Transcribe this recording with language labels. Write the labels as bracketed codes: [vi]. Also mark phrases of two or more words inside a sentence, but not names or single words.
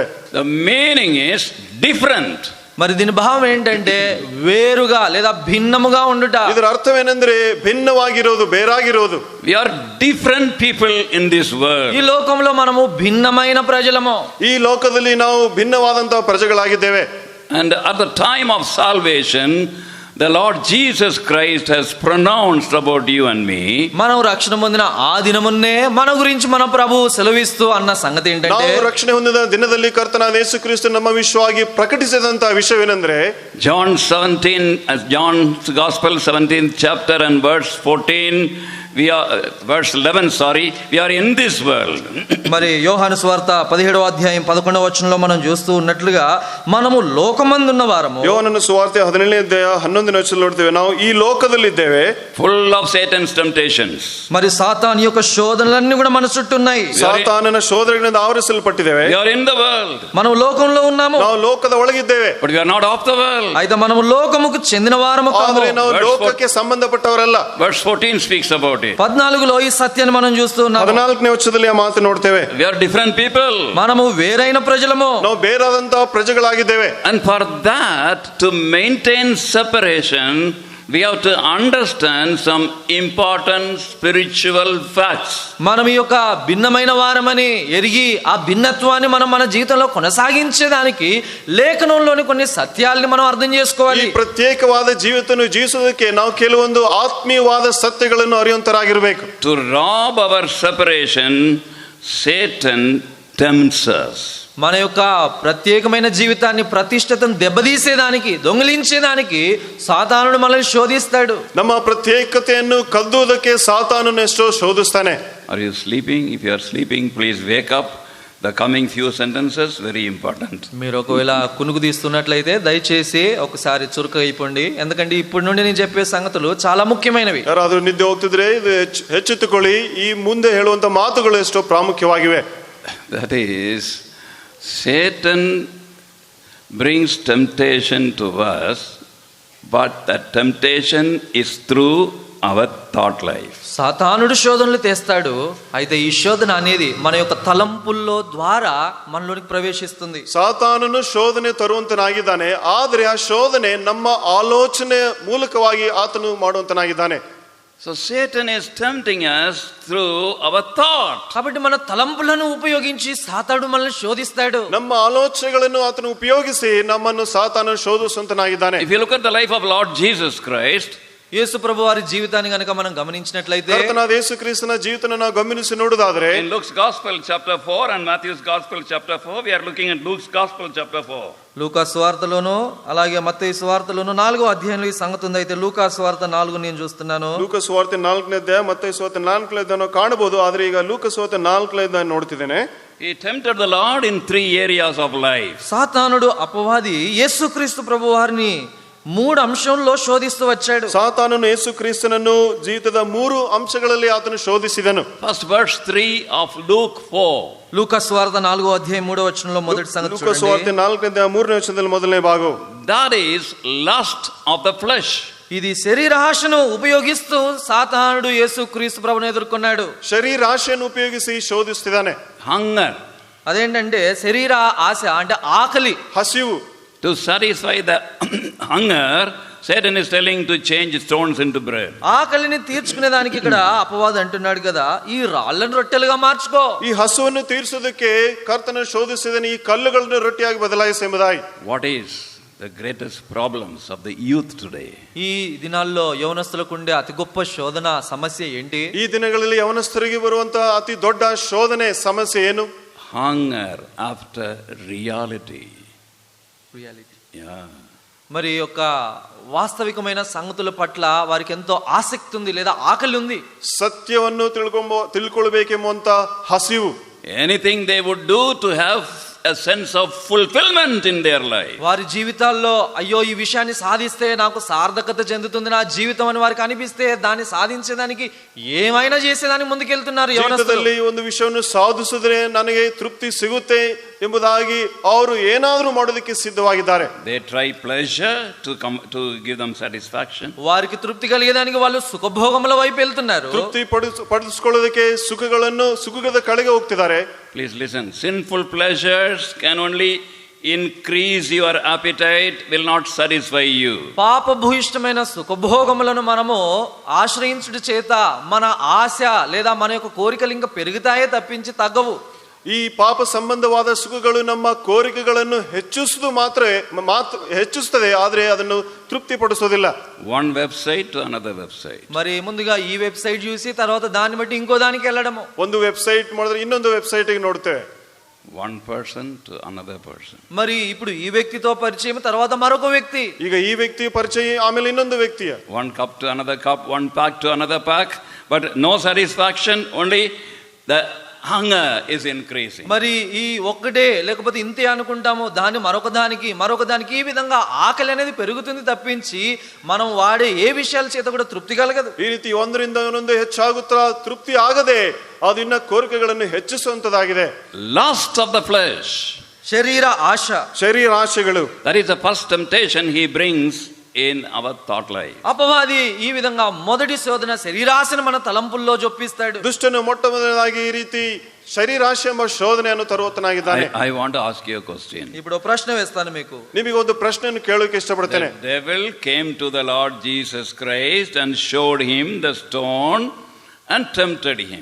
[en] The meaning is different. [te] మరి దీని భావం ఏంటంటే వేరుగా లేదా భిన్నముగా ఉండుట. [kn] ಇದರ ಅರ್ಥವೇನೆಂದ್ರೆ ಭಿನ್ನವಾಗಿರೋದು, ಬೇರಾಗಿರೋದು. [en] We are different people in this world. [te] ఈ లోకంలో మనము భిన్నమైన ప్రజలము. [kn] ಈ ಲೋಕದಲ್ಲಿ ನಾವು ಭಿನ್ನವಾದಂತಹ ಪ್ರಜೆಗಳಾಗಿದ್ದೇವೆ. [en] And at the time of salvation, the Lord Jesus Christ has pronounced about you and me. [te] మనం రక్షణ పొందిన ఆ దినమున్నే మన గురించి మన ప్రభువు సెలవిస్తూ అన్న సంగతి ఏంటంటే, [kn] ನಾವು ರಕ್ಷಣೆ ಹೊಂದಿದ ದಿನದಲ್ಲಿ ಕರ್ತನಾದ ಯೇಸು ಕ್ರಿಸ್ತ ನಮ್ಮ ವಿಷಯವಾಗಿ ಪ್ರಕಟಿಸಿದಂತಹ ವಿಷಯವೇನೆಂದ್ರೆ, [en] John's Gospel 17th chapter and verse 14, verse 11, we are in this world. [te] మరి యోహాను సువార్త 17వ అధ్యాయం 11వ వచనంలో మనం చూస్తూ ఉన్నట్లుగా మనము లోకమందున్న వారము. [kn] ಯೋಹಾನನ ಸುವಾರ್ತೆ 17ನೇ ಅಧ್ಯಾಯ 11ನೇ ವಚನ ನೋಡ್ತೇವೆ, ನಾವು ಈ ಲೋಕದಲ್ಲಿದ್ದೇವೆ, [en] full of Satan's temptations. [te] మరి సాతాను యొక్క శోధనలన్నీ కూడా మన చుట్టూ ఉన్నాయి. [kn] ಸಾತಾನನ ಶೋಧನೆಗಳಿಂದ ಆವರಿಸಲ್ಪಟ್ಟಿದ್ದೇವೆ. [en] We are in the world. [te] మనం లోకంలో ఉన్నాము, [kn] ನಾವು ಲೋಕದ ಒಳಗಿದ್ದೇವೆ. [en] But we are not of the world. [te] అయితే మనము లోకముకు చెందిన వారము కాము. [kn] ಆದರೆ ನಾವು ಲೋಕಕ್ಕೆ ಸಂಬಂಧಪಟ್ಟವರಲ್ಲ. [en] Verse 14 speaks about it. [te] 14లో ఈ సత్యాన్ని మనం చూస్తూ ఉన్నాము. [kn] 14ನೇ ವಚನದಲ್ಲಿ ಆ ಮಾತು ನೋಡ್ತೇವೆ. [en] We are different people. [te] మనము వేరైన ప్రజలము, [kn] ನಾವು ಬೇರಾದಂತಹ ಪ್ರಜೆಗಳಾಗಿದ್ದೇವೆ. [en] And for that, to maintain separation, we have to understand some important spiritual facts. [te] మనం ఈ యొక్క భిన్నమైన వారమని ఎరిగి ఆ భిన్నత్వాన్ని మనం మన జీవితంలో కొనసాగించేదానికి లేఖనంలోని కొన్ని సత్యాల్ని మనం అర్థం [kn] ಈ [te] చేసుకోవాలి. [kn] ಪ್ರತ್ಯೇಕವಾದ ಜೀವಿತವನ್ನು ಜೀವಿಸೋದಕ್ಕೆ ನಾವು ಕೆಲವೊಂದು ಆತ್ಮೀಯವಾದ ಸತ್ಯಗಳನ್ನು ಅರಿಯುವಂತರಾಗಿರಬೇಕು. [en] To rob our separation, Satan tempts us. [te] మన యొక్క ప్రత్యేకమైన జీవితాన్ని ప్రతిష్టతను దెబ్బతీసేదానికి, దొంగిలించేదానికి సాతానుడు మనల్ని శోధిస్తాడు. [kn] ನಮ್ಮ ಪ್ರತ್ಯೇಕತೆಯನ್ನು ಕದ್ದುವುದಕ್ಕೆ ಸಾತಾನನು ಎಷ್ಟೋ ಶೋಧಿಸ್ತಾನೆ. [en] Are you sleeping? If you are sleeping, please wake up. The coming few sentences very important. [te] మీరు ఒకవేళ కునుకు తీస్తున్నట్లయితే దయచేసి ఒకసారి చురుక అయిపోండి, ఎందుకంటే ఇప్పటి నుండి నేను చెప్పే సంగతులు చాలా ముఖ్యమైనవి. [kn] ಯಾರಾದ್ರೂ ನಿದ್ದೆ ಹೋಗ್ತಿದ್ರೆ ಇದು ಹೆಚ್ಚೆತ್ತುಕೊಳ್ಳಿ, ಈ ಮುಂದೆ ಹೇಳುವಂತ ಮಾತುಗಳು ಎಷ್ಟೋ ಪ್ರಾಮುಖ್ಯವಾಗಿವೆ. [en] That is, Satan brings temptation to us, but that temptation is through our thought life. [te] సాతానుడు శోధనలు తెస్తాడు, అయితే ఈ శోధన అనేది మన యొక్క తలంపుల్లో ద్వారా మనలోనికి ప్రవేశిస్తుంది. [kn] ಸಾತಾನನು ಶೋಧನೆ ತರುವಂತನಾಗಿದ್ದಾನೆ, ಆದರೆ ಆ ಶೋಧನೆ ನಮ್ಮ ಆಲೋಚನೆ ಮೂಲಕವಾಗಿ ಆತನು ಮಾಡುವಂತನಾಗಿದ್ದಾನೆ. [en] So Satan is tempting us through our thought. [te] కాబట్టి మన తలంపులను ఉపయోగించి సాతానుడు మనల్ని శోధిస్తాడు. [kn] ನಮ್ಮ ಆಲೋಚನೆಗಳನ್ನು ಆತನು ಉಪಯೋಗಿಸಿ ನಮ್ಮನ್ನು ಸಾತಾನನು ಶೋಧಿಸುವಂತನಾಗಿದ್ದಾನೆ. [en] If you look at the life of Lord Jesus Christ, [te] యేసు ప్రభు వారి జీవితాన్ని గనుక మనం గమనించినట్లయితే, [kn] ಕರ್ತನಾದ ಯೇಸು ಕ್ರಿಸ್ತನ ಜೀವಿತನ ನಾವು ಗಮನಿಸಿ ನೋಡುವುದಾದರೆ, [en] in Luke's Gospel chapter 4 and Matthew's Gospel chapter 4, we are looking at Luke's Gospel chapter 4. [te] లూకా సువార్తలోను అలాగే మత్తయి సువార్తలోను 4వ అధ్యాయంలో ఈ సంగతి ఉంది. అయితే లూకా సువార్త 4 నేను చూస్తున్నాను. [kn] ಲೂಕ ಸುವಾರ್ತೆ 4ನೇ ಅಧ್ಯಾಯ, ಮತ್ತೈ ಸುವಾರ್ತೆ 4ನೇ ಅಧ್ಯಾಯ ಕಾಣಬಹುದು, ಆದರೆ ಈಗ ಲೂಕ ಸುವಾರ್ತೆ 4ನೇ ಅಧ್ಯಾಯ ನೋಡ್ತಿದ್ದೇನೆ. [en] He tempted the Lord in 3 areas of life. [te] సాతానుడు అపవాది యేసుక్రీస్తు ప్రభు వారిని 3 అంశంలో శోధిస్తూ వచ్చాడు. [kn] ಸಾತಾನನು ಯೇಸು ಕ್ರಿಸ್ತನನ್ನು ಜೀವಿತದ 3 ಅಂಶಗಳಲ್ಲಿ ಆತನು ಶೋಧಿಸಿದನು. [en] First verse 3 of Luke 4. [te] లూకా సువార్త 4వ అధ్యాయం 3వ వచనంలో మొదటి సంగతి [kn] ಲೂಕ ಸುವಾರ್ತೆ [te] చూడండి. [kn] 4ನೇ ಅಧ್ಯಾಯ 3ನೇ ವಚನದಲ್ಲಿ ಮೊದಲನೇ ಭಾಗವು, [en] That is lust of the flesh. [te] ఇది శరీరాశను ఉపయోగిస్తూ సాతానుడు యేసుక్రీస్తు ప్రభువును ఎదుర్కొన్నాడు. [kn] ಶರೀರಾಶೆಯನ್ನು ಉಪಯೋಗಿಸಿ ಶೋಧಿಸುತ್ತಿದ್ದಾನೆ. [en] Hunger. [te] అదేంటంటే శరీర ఆశ అంటే ఆకలి. [kn] ಹಸಿವು. [en] To satisfy the hunger, Satan is telling to change stones into bread. [te] ఆకలిని తీర్చుకునే దానికి ఇక్కడ అపవాది అంటున్నాడు కదా, ఈ రాళ్ళను రొట్టెలుగా మార్చుకో. [kn] ಈ ಹಸುವನ್ನು ತೀರಿಸುವುದಕ್ಕೆ ಕರ್ತನ ಶೋಧಿಸಿದನು, ಈ ಕಲ್ಲುಗಳನ್ನು ರೊಟ್ಟಿಯಾಗಿ ಬದಲಾಯಿಸಿ ಎಂಬುದಾಗಿ. [en] What is the greatest problems of the youth today? [te] ఈ దినాల్లో యవనస్తులకు ఉండే అతి గొప్ప శోధన సమస్య ఏంటి? [kn] ಈ ದಿನಗಳಲ್ಲಿ ಯವನಸ್ಥರಿಗೆ ಬರುವಂತಹ ಅತಿ ದೊಡ್ಡ ಶೋಧನೆ ಸಮಸ್ಯೆ ಏನು? [en] Hunger after reality. Yeah. [te] మరి యొక్క వాస్తవికమైన సంగతుల పట్ల వారికి ఎంతో ఆసక్తి ఉంది లేదా ఆకలి ఉంది. [kn] ಸತ್ಯವನ್ನು ತಿಳ್ಕೊಳ್ಬೇಕೆಂಬುವಂತ ಹಸಿವು. [en] Anything they would do to have a sense of fulfillment in their life. [te] వారి జీవితాల్లో అయ్యో ఈ విషయాన్ని సాధిస్తే నాకు సార్థకత చెందుతుంది నా జీవితం అని వారికి అనిపిస్తే దాన్ని సాధించేదానికి ఏమైనా చేసేదానికి ముందుకెళ్తున్నారు [kn] ಜೀವಿತದಲ್ಲಿ ಒಂದು ವಿಷಯವನ್ನು ಸಾಧಿಸಿದ್ರೆ ನನಗೆ ತೃಪ್ತಿ ಸಿಗುತ್ತೆ ಎಂಬುದಾಗಿ ಅವರು ಏನಾದರೂ ಮಾಡೋದಕ್ಕೆ ಸಿದ್ಧವಾಗಿದ್ದಾರೆ. [en] They try pleasure to give them satisfaction. [te] వారికి తృప్తి కలిగేదానికి వాళ్ళు సుఖభోగముల వైపు వెళ్తున్నారు. [kn] ತೃಪ್ತಿ ಪಡಿಸಿಕೊಳ್ಳೋದಕ್ಕೆ ಸುಖದ ಕಡೆಗೆ ಹೋಗ್ತಿದ್ದಾರೆ. [en] Please listen. Sinful pleasures can only increase your appetite, will not satisfy you. [te] పాపభూయిష్టమైన సుఖభోగములను మనము ఆశ్రయించుట చేత మన ఆశ లేదా మన యొక్క కోరికలు ఇంకా పెరుగుతాయే తప్పించి తగ్గవు. [kn] ಈ ಪಾಪ ಸಂಬಂಧವಾದ ಸುಖಗಳು ನಮ್ಮ ಕೋರಿಕೆಗಳನ್ನು ಹೆಚ್ಚಿಸುತ್ತದೆ, ಆದರೆ ಅದನ್ನು ತೃಪ್ತಿಪಡಿಸೋದಿಲ್ಲ. [en] One website to another website. [te] మరి ముందుగా ఈ వెబ్సైట్ చూసి తర్వాత దాన్ని బట్టి ఇంకో దానికి వెళ్ళడము. [kn] ಒಂದು ವೆಬ್ಸೈಟ್ ಮಾಡಿದ್ರೆ ಇನ್ನೊಂದು ವೆಬ್ಸೈಟ್ ಗೆ ನೋಡ್ತೇವೆ. [en] One person to another person. [te] మరి ఇప్పుడు ఈ వ్యక్తితో పరిచయం తర్వాత మరొక వ్యక్తి. [kn] ಈಗ ಈ ವ್ಯಕ್ತಿ ಪರಿಚಯ ಆಮೇಲೆ ಇನ್ನೊಂದು ವ್ಯಕ್ತಿಯ. [en] One cup to another cup, one pack to another pack, but no satisfaction, only the hunger is increasing. [te] మరి ఈ ఒక్కటే లేకపోతే ఇంతే అనుకుంటాము, దాన్ని మరొక దానికి ఈ విధంగా ఆకలి అనేది పెరుగుతుంది తప్పించి మనం వాడే ఏ విషయాల చేత కూడా తృప్తి కలగదు. [kn] ಈ ರೀತಿ ಒಂದರಿಂದ ಇನ್ನೊಂದು ಹೆಚ್ಚಾಗುತ್ತಾ ತೃಪ್ತಿ ಆಗದೆ ಅದು ಇನ್ನ ಕೋರಿಕೆಗಳನ್ನು ಹೆಚ್ಚಿಸುವಂತದಾಗಿದೆ. [en] Lust of the flesh, [te] శరీర ఆశಗಳು, [en] that is the first temptation he brings in our thought life. [te] అపవాది ఈ విధంగా మొదటి శోధన శరీరాశను మన తలంపుల్లో జొప్పిస్తాడు. [kn] ದುಷ್ಟನು ಮೊಟ್ಟಮೊದಲನೇದಾಗಿ ಈ ರೀತಿ ಶರೀರಾಶೆ ಎಂಬ ಶೋಧನೆಯನ್ನು ತರುವತನಾಗಿದ್ದಾನೆ. [en] I want to ask you a question. [te] ఇప్పుడు ప్రశ్న వేస్తాను మీకు. [kn] ನಿಮಗೆ ಒಂದು ಪ್ರಶ್ನೆಯನ್ನು ಕೇಳೋಕೆ ಇಷ್ಟಪಡ್ತೇನೆ. [en] The devil came to the Lord Jesus Christ and showed him the stone and tempted him.